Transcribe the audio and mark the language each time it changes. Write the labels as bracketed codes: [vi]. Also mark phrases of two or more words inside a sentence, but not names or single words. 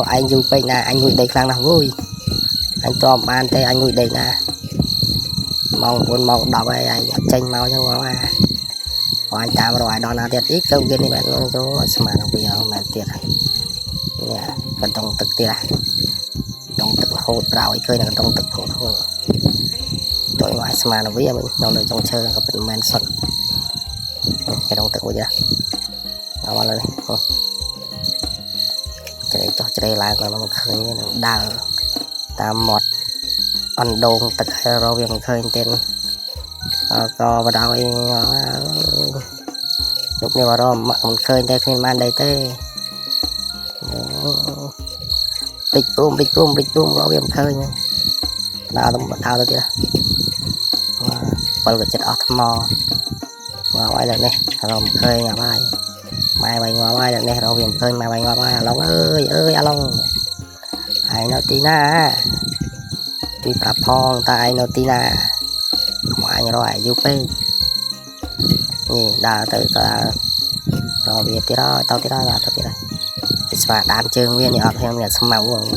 [km] ឯងយូរពេកណាអញងួយដេកខ្លាំងណាស់វូយអញតបបានទេអញងួយដេកណាម៉ោង9ម៉ោង10ហើយអញអត់ចេញមកចឹងមកអញតាមរកឲ្យដល់ណាទៀតអីទៅវានេះមែនទៅស្មានវាមែនទៀតនេះកណ្ដុងទឹកទៀតដងទឹករហូតប្រោយឃើញកណ្ដុងទឹករហូតទៅឲ្យស្មានវាមិននៅលើចុងឈើក៏មិនមែនសុទ្ធកណ្ដុងទឹកមួយអត់ឡើយ ជ្រេចចុះជ្រេឡើងក៏មិនឃើញនឹងដើរតាមមាត់អណ្ដូងទឹកហើយរកវាមិនឃើញទេក៏បដ [vi] ôi lúc này vào đó [km] មិនឃើញទេគ្មានបានដីទេពេចព្រមរកវាមិនឃើញដើរទៅទៀត បើក៏ចិត្តអស់ថ្មមកឲ្យលើនេះរកមិនឃើញអស់ហើយម៉ែវាងាប់ហើយលើនេះរកវាមិនឃើញម៉ែវាងាប់ហើយអាឡុងអើយអាឡុងហើយនៅទីណាជួយប្រាប់ផងតើឯងនៅទីណាមកអញរកអាយុពេកនេះដើរទៅដើររកវាទៀតហើយទៅទៀតហើយស្វាដានជើងវានេះអត់ហ៊ានមានស្មៅ